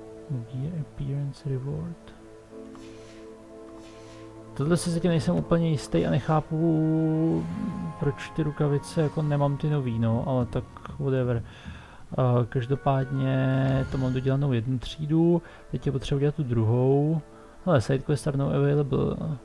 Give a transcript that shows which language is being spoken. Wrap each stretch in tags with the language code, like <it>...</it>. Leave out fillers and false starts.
<en>Gear Appearance Reward.</en> <cs>Tohle si zatím nejsem úplně jistý a nechápu, proč ty rukavice jako nemám ty nový, no, ale tak whatever. Každopádně to mám dodělanou jednu třídu, teď je potřeba udělat tu druhou. Hele,</cs> <en>sidequest are now available.</en>